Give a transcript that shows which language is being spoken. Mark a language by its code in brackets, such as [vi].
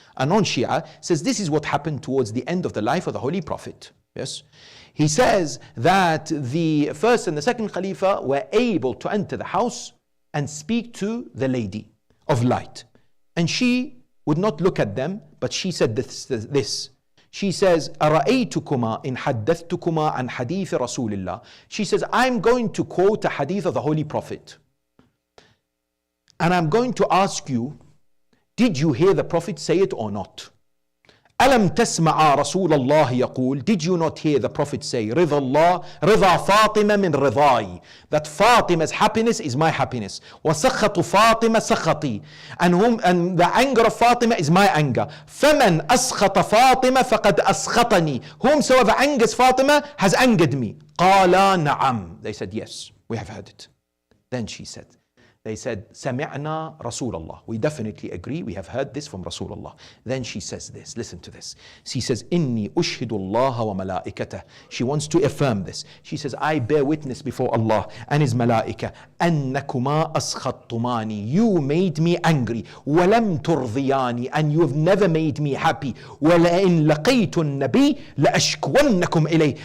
[en] A non-Shia says this is what happened towards the end of the life of the Holy Prophet. Yes. He says that the first and the second Khalifa were able to enter the house and speak to the lady of light. And she would not look at them, but she said this. She says, [ar] أَرَأَيْتُكُمَا إِنْ حَدَّثْتُكُمَا عَنْ حَدِيثِ رَسُولِ اللَّهِ. [en] She says, I'm going to quote a hadith of the Holy Prophet. And I'm going to ask you, did you hear the Prophet say it or not? [ar] أَلَمْ تَسْمَعَ رَسُولَ اللَّهِ يَقُولُ. [en] Did you not hear the Prophet say, [ar] رِضَى اللَّهِ رِضَى فَاطِمَةٍ مِّن رِضَاي. [en] That Fatima's happiness is my happiness. [ar] وَسَخَطُ فَاطِمَةٍ سَخَطِي. [en] And the anger of Fatima is my anger. [ar] فَمَنْ أَسْخَطَ فَاطِمَةٍ فَقَدْ أَسْخَطَنِي. [en] Whomsoever angers Fatima has angered me. [ar] قَالَا نَعَمْ. [en] They said, yes, we have heard it. Then they said, [ar] سَمِعْنَا رَسُولَ اللَّهِ. [en] We definitely agree, we have heard this from Rasulullah. Then she says this, listen to this. She says, [ar] إِنِّي أُشْهِدُ اللَّهَ وَمَلَائِكَتَهُ. [en] She wants to affirm this. She says, I bear witness before Allah and His malaika, [ar] أَنَّكُمَا أَسْخَطْتُمَانِي. [en] You made me angry. [ar] وَلَمْ تُرْضِيَانِي. [en] And you have never made me happy. [ar] وَلَئِنْ لَقِيتُ النَّبِيِّ لَأَشْكُوَنَّكُمْ إِلَيْهِ.